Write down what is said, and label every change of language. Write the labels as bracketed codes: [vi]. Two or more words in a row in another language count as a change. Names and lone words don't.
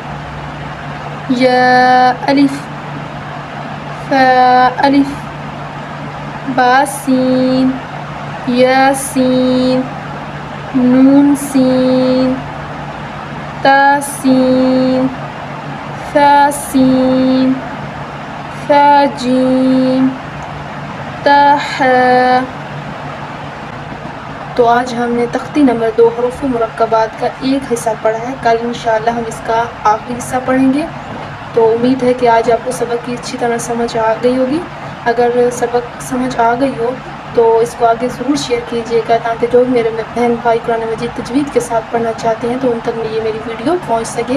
[ur] یا الف فا الف با سین یا سین نون سین تا سین فا سین فا جیم تا حا۔ تو آج ہم نے تختی نمبر 2 حروف مرکبات کا ایک حصہ پڑھا ہے، کل انشاءاللہ ہم اس کا آخری حصہ پڑھیں گے۔ تو امید ہے کہ آج آپ کو سبق کی اچھی طرح سمجھ آ گئی ہوگی۔ اگر سبق سمجھ آ گئی ہو تو اس کو آگے ضرور شیئر کیجیے گا، تاکہ جو بھی میرے بہن بھائی قرآن مجید تجوید کے ساتھ پڑھنا چاہتے ہیں تو ان تک یہ میری ویڈیو پہنچ سکے۔